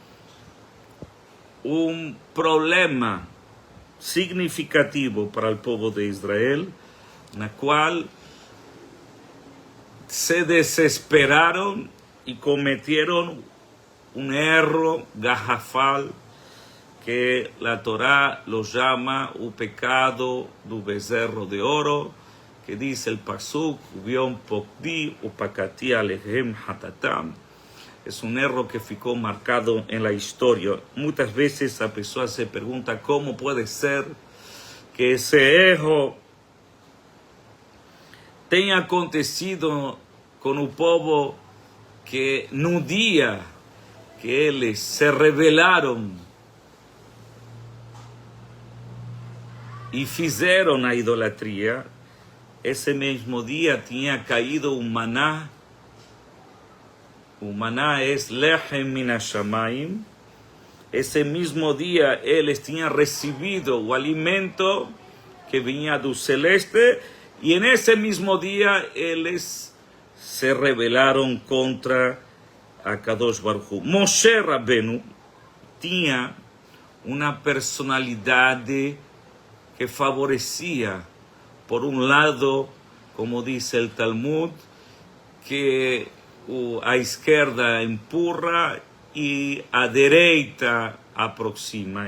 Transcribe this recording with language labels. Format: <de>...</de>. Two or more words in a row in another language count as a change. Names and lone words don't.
<es>un problema significativo para el pueblo de Israel, en la cual se desesperaron y cometieron un error garrafal que la Torá lo llama el pecado del bezerro de oro, que dice el pasuk,</es> <he>וּבְיוֹם פָּקְדִי וּפָקַדְתִּי עֲלֵיהֶם חַטָּאתָם.</he> <es>Es un error que ficó marcado en la historia. Muchas veces la persona se pregunta cómo puede ser que ese error</es> <pt>tem acontecido com o povo que no dia que eles se rebelaram e fizeram a idolatria, esse mesmo dia tinha caído o maná. O maná é</pt> <he>לחם מן השמים.</he> <pt>Esse mesmo dia eles tinham recebido o alimento que vinha do celeste, e nesse mesmo dia eles se rebelaram contra a</pt> <he>קדוש ברוך הוא.</he> <pt>Moshe Rabbeinu tinha uma personalidade que favorecia, por um lado, como diz o Talmud, que a esquerda empurra e a direita aproxima.</pt>